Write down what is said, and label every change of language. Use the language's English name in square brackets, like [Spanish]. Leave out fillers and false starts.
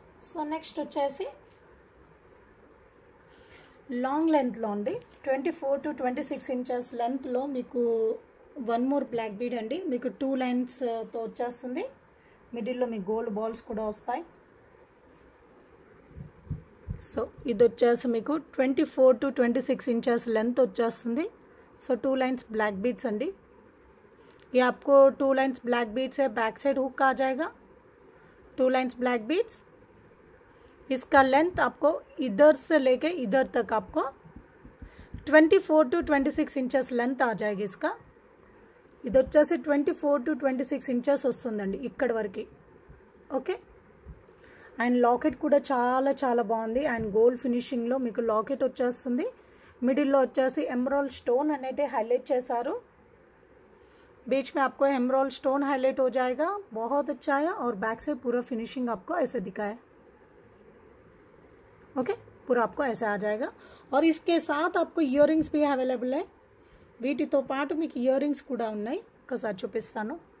[Telugu] So next వచ్చేసి long లెంత్లో అండి, 24 to 26 ఇంచెస్ లెంత్లో మీకు వన్ మోర్ బ్లాక్ బీడ్ అండి. మీకు 2 లైన్స్తో వచ్చేస్తుంది. మిడిల్లో మీకు గోల్డ్ బాల్స్ కూడా వస్తాయి. సో ఇది వచ్చేసి మీకు 24 to 26 ఇంచెస్ లెంత్ వచ్చేస్తుంది. సో 2 లైన్స్ ब्लैक बीड्स अंडी. [Hindi] ये आपको 2 लाइन्स ब्लैक बीड्स है. बैक साइड हुक आ जाएगा. 2 लाइन्स ब्लैक बीड्स. इसका लेंथ आपको इधर से लेके इधर तक आपको 24 to 26 इंचेस लेंथ आ जाएगी इसका. [Telugu] ఇది వచ్చేసి 24 to 26 ఇంచెస్ వస్తుందండి ఇక్కడి వరకు. ఓకే, అండ్ లాకెట్ కూడా చాలా చాలా బాగుంది. అండ్ గోల్డ్ ఫినిషింగ్లో మీకు లాకెట్ వచ్చేస్తుంది. మిడిల్లో వచ్చేసి ఎమరాల్డ్ స్టోన్ అనేది హైలైట్ చేశారు. [Hindi] बीच में आपको एमराल्ड स्टोन हाईलाइट हो जाएगा. बहुत अच्छा है. और बैक से पूरा फिनिशिंग आपको ऐसे दिखा है. ओके, पूरा आपको ऐसा आ जाएगा. और इसके साथ आपको इयर रिंग्स भी अवेलेबल है. [Telugu] వీటితో పాటు మీకు ఇయర్ రింగ్స్ కూడా ఉన్నాయి. ఒకసారి చూపిస్తాను.